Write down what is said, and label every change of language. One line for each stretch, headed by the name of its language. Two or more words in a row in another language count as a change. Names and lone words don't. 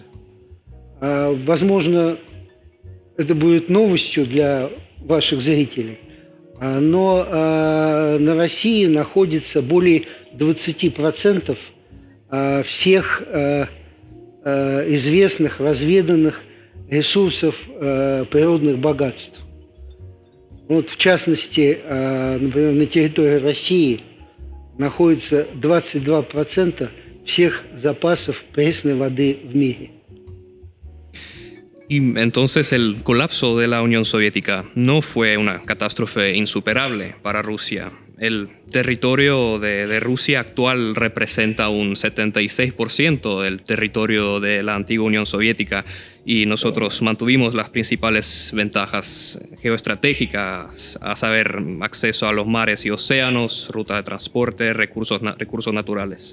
Russian: Возможно, это будет новостью для ваших зрителей, но на России находится более 20% всех известных, разведанных ресурсов природных богатств. Вот, в частности, например, на территории России находится 22% всех запасов пресной воды в мире.
Spanish: Y entonces el colapso de la Unión Soviética no fue una catástrofe insuperable para Rusia. El territorio de Rusia actual representa un 76% del territorio de la antigua Unión Soviética y nosotros mantuvimos las principales ventajas geoestratégicas, a saber, acceso a los mares y océanos, rutas de transporte, recursos naturales.